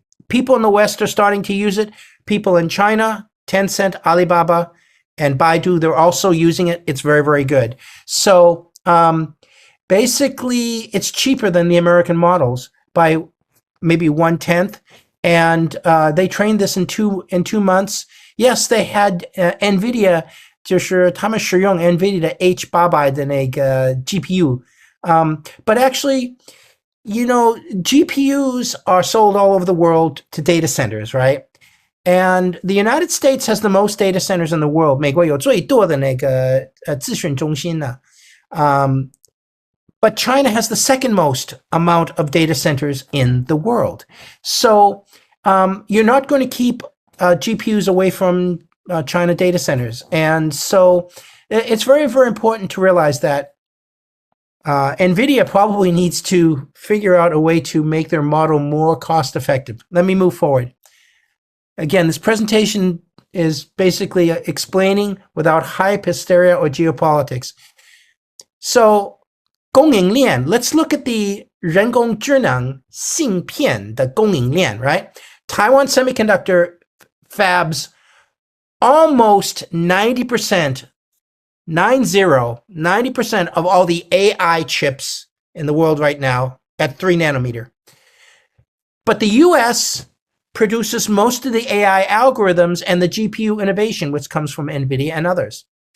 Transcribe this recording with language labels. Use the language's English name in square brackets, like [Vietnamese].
[English] People in the West are starting to use it. People in China, Tencent, Alibaba, and Baidu, they're also using it. It's very, very good. So basically, it's cheaper than the American models by maybe 1/10. And they trained this in two months. Yes, they had NVIDIA. [Chinese] 就是他们使用 NVIDIA 的 H800 的那个 GPU. [English] But actually, GPUs are sold all over the world to data centers, right? And the United States has the most data centers in the world. [Chinese] 美国有最多的那个资讯中心呢。 [English] But China has the second most amount of data centers in the world. So you're not going to keep GPUs away from China data centers. And so it's very, very important to realize that NVIDIA probably needs to figure out a way to make their model more cost effective. Let me move forward. Again, this presentation is basically explaining without hype, hysteria, or geopolitics. So [Chinese] 供应链 [English] let's look at the [Chinese] 人工智能芯片的供应链 [English] right? Taiwan Semiconductor fabs almost 90% 90% of all the AI chips in the world right now at 3 nanometer. But the US produces most of the AI algorithms and the GPU innovation, which comes from NVIDIA and others.